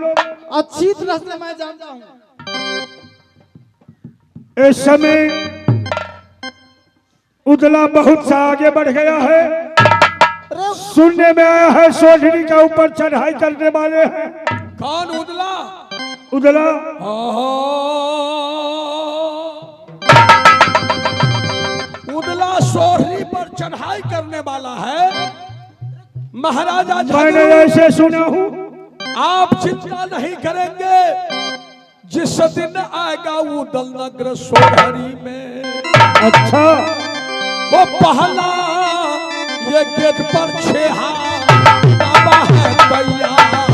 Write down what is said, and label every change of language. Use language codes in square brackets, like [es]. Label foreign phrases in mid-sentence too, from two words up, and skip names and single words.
[hi] अच्छी तरह से मैं जानता हूँ। इस समय उदला बहुत सा आगे बढ़ गया है। सुनने में आया है सोढ़नी का ऊपर चढ़ाई करने वाले हैं। कौन? उदला? उदला उदला सोढ़नी पर चढ़ाई करने वाला है। महाराजा मैंने ऐसे सुना हूँ। आप चिंता नहीं करेंगे, जिस दिन आएगा वो दलनगर सोढ़नी में। अच्छा, वो पहला ये गेट पर छेहा बाबा है तैयार।